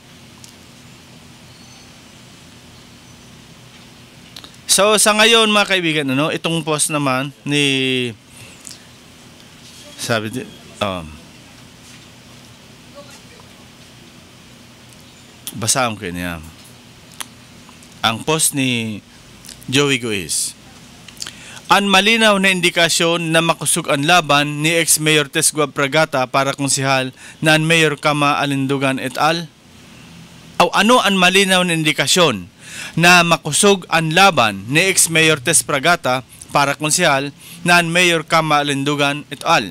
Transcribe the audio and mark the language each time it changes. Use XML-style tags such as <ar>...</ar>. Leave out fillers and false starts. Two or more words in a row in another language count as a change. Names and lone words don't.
<tl>So sa ngayon mga kaibigan, itong post naman ni basahan ko niya. Ang post ni Joey Guiz. Ang malinaw na indikasyon na makusog ang laban ni ex-mayor Tess Guab Pragata para konsehal na ang Mayor Kama Alindugan</tl> <la>et al.</la> <tl>Ano ang malinaw na indikasyon na makusog ang laban ni ex-mayor Tess Pragata para konsehal na ang Mayor Kama Alindugan</tl> <la>et al.</la>